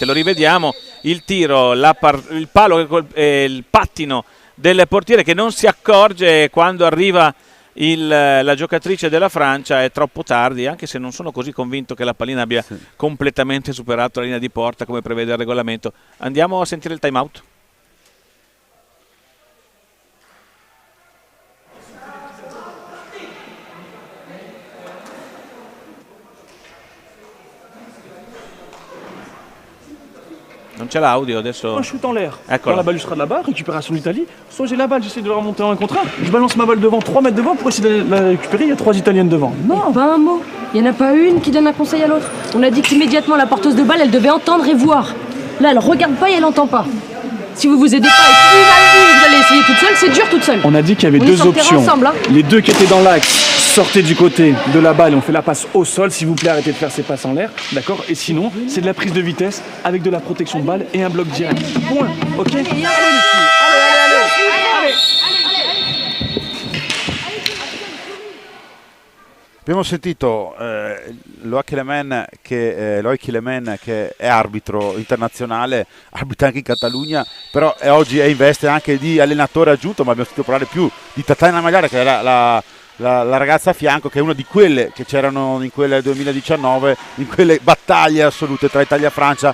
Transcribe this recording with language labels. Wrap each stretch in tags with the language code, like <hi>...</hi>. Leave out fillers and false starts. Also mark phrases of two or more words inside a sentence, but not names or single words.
<it>Lo rivediamo, il tiro, il palo e il pattino del portiere che non si accorge quando arriva la giocatrice della Francia. È troppo tardi, anche se non sono così convinto che la pallina abbia completamente superato la linea di porta come prevede il regolamento. Andiamo a sentire il</it> <en>time out.</en> <it>Non c'è l'audio adesso.</it> <fr>Un shoot en l'air.</fr> <it>Eccola.</it> <fr>Quand la balle sera de là-bas, récupération de l'Italie. Soit j'ai la balle, j'essaie de la remonter en un contre un. Je balance ma balle devant, 3 mètres devant pour essayer de la récupérer. Il y a 3 Italiennes devant. Non. Pas un mot. Il n'y en a pas une qui donne un conseil à l'autre. On a dit qu'immédiatement la porteuse de balle, elle devait entendre et voir. Là, elle regarde pas et elle entend pas. Si vous vous aidez pas et que vous allez essayer toute seule, c'est dur toute seule. On a dit qu'il y avait On est deux sur le terrain options. ensemble, hein. Les deux qui étaient dans l'axe sortaient du côté de la balle et on fait la passe au sol. S'il vous plaît, arrêtez de faire ces passes en l'air. D'accord. Et sinon, c'est de la prise de vitesse avec de la protection de balle et un bloc direct. Point. Ok. Allez les filles. Allez.</fr> <it>Abbiamo sentito Loïc Clément che è arbitro internazionale, arbitra anche in Catalogna, però oggi è in veste anche di allenatore aggiunto, ma abbiamo sentito parlare più di Tatiana Magliara, che è la ragazza a fianco, che è una di quelle che c'erano in quel 2019, in quelle battaglie assolute tra Italia e Francia.</it>